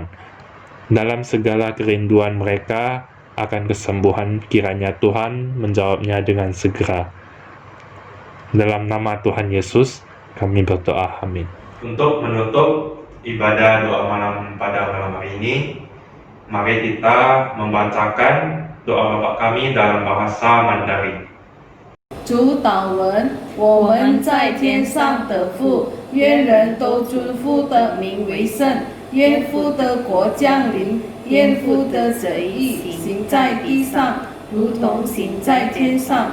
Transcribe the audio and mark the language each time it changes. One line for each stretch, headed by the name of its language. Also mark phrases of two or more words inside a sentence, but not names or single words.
Indonesian: Dalam segala kerinduan mereka akan kesembuhan, kiranya Tuhan menjawabnya dengan segera. Dalam nama Tuhan Yesus, kami berdoa. Amin. Untuk menutup ibadah doa malam pada malam hari ini, mari kita membacakan doa Bapa kami dalam bahasa Mandarin.
Chinese: 主祷文：我们在天上的父，愿人都尊父的名为圣，愿父的国降临，愿父的旨意行在地上，如同行在天上。